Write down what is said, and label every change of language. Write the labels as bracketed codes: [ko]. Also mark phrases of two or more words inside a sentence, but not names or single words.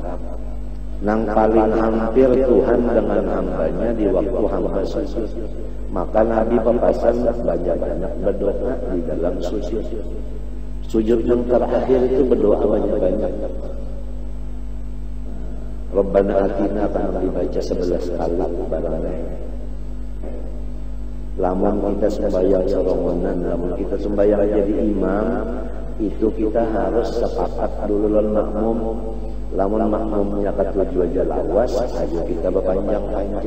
[bjn] Yang paling hampir Tuhan dengan hambanya di waktu hamba sujud. Maka Nabi pepasan banyak-banyak berdoa di dalam sujud. Sujud yang terakhir itu berdoa banyak-banyak. [ar] Rabbana atina [bjn] akan dibaca 11 kali barangnya. Lamun kita sembahyang serongonan, lamun kita sembahyang jadi imam, itu kita harus sepakat dulu lawan makmum. Lamun makmumnya katuju aja lawas, ayo kita berpanjang-panjang.